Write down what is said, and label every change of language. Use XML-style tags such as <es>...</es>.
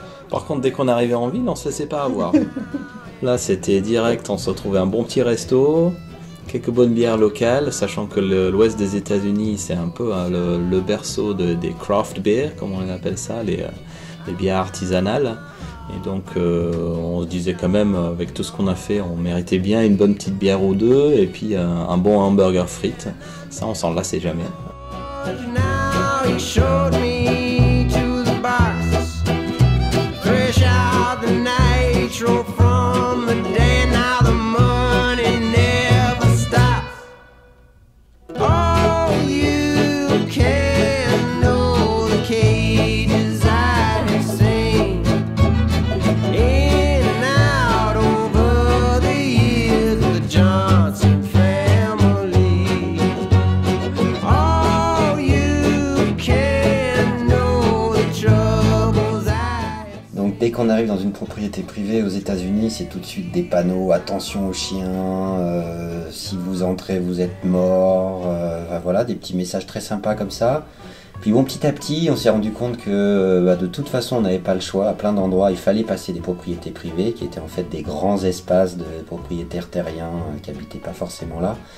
<fr>Par contre, dès qu'on arrivait en ville, on se laissait pas avoir. Là, c'était direct, on se retrouvait un bon petit resto, quelques bonnes bières locales, sachant que l'ouest des États-Unis, c'est un peu hein, le berceau des craft beer, comme on appelle ça, les bières artisanales. Et donc, on se disait quand même, avec tout ce qu'on a fait, on méritait bien une bonne petite bière ou deux, et puis un bon hamburger frites. Ça, on s'en lassait jamais.</fr> <en>Now he showed me to the box, fresh out the nitro from the day. Now the money never stops. Oh, you can know the cages I have seen in and out over the years of the Johnson family. Oh, you can know the troubles I have.</en> <fr>Donc dès qu'on arrive dans une propriété privée aux États-Unis, c'est tout de suite des panneaux attention aux chiens, si vous entrez vous êtes mort, enfin, voilà, des petits messages très sympas comme ça. Puis bon, petit à petit, on s'est rendu compte que de toute façon on n'avait pas le choix. À plein d'endroits, il fallait passer des propriétés privées qui étaient en fait des grands espaces de propriétaires terriens qui n'habitaient pas forcément là.</fr>